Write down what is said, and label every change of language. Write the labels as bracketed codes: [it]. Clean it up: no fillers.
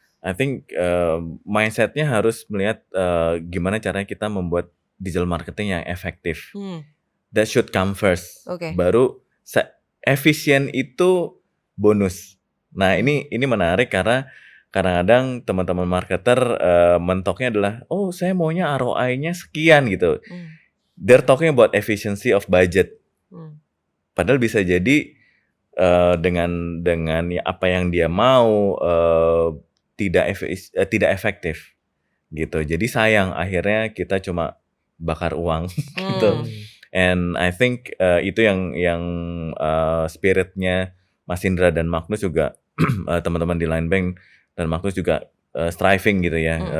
[en] I think [id] mindsetnya harus melihat gimana caranya kita membuat digital marketing yang efektif. [en] That should come first. [id] Baru efisien itu bonus. Nah ini menarik karena kadang-kadang teman-teman marketer mentoknya adalah saya maunya ROI-nya sekian gitu. [en] They're talking about efficiency of budget. [id] Padahal bisa jadi dengan apa yang dia mau tidak efektif gitu. Jadi sayang akhirnya kita cuma bakar uang gitu. [en] And I think [id] itu yang spiritnya Mas Indra dan Magnus juga teman-teman di Line Bank dan Magnus juga striving gitu ya.